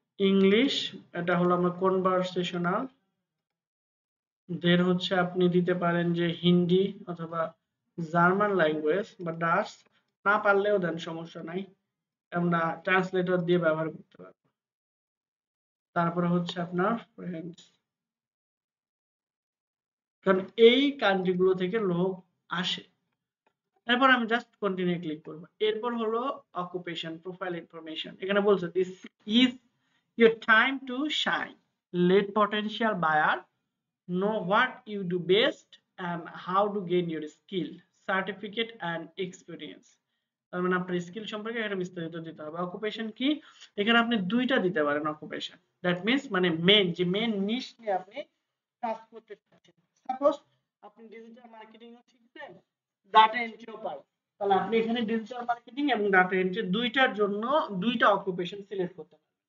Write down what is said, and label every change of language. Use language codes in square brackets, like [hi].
[bn] English, এটা হলো আমরা কনভারসেশনাল। দেন হচ্ছে আপনি দিতে পারেন যে হিন্দি অথবা জার্মান ল্যাঙ্গুয়েজ বা ডাচ, না পারলেও দেন, সমস্যা নাই, আমরা ট্রান্সলেটর দিয়ে ব্যবহার করতে পারবো। তারপরে হচ্ছে আপনার ফ্রেঞ্চ, কারণ এই কান্ট্রিগুলো থেকে লোক আসে। এরপর আমি জাস্ট কন্টিনিউ ক্লিক করব। এরপর হলো অকুপেশন, প্রোফাইল ইনফরমেশন। এখানে বলছে [en] This is your time to shine, let potential buyer know what you do best and how to gain your skill, certificate and experience। [bn] তার মানে আপনার স্কিল সম্পর্কে এখানে বিস্তারিত দিতে হবে। অকুপেশন কি? এখানে আপনি দুইটা দিতে পারেন অকুপেশন। দ্যাট মিন্স মানে মেন যে মেন নিশ নিয়ে আপনি কাজ করতে চাচ্ছেন। সাপোজ আপনি ডিজিটাল মার্কেটিং ও শিখছেন, ডাটা এন্ট্রিও পারেন, তাহলে আপনি এখানে ডিজিটাল মার্কেটিং এবং ডাটা এন্ট্রি দুইটার জন্য দুইটা অকুপেশন সিলেক্ট করতে পারেন।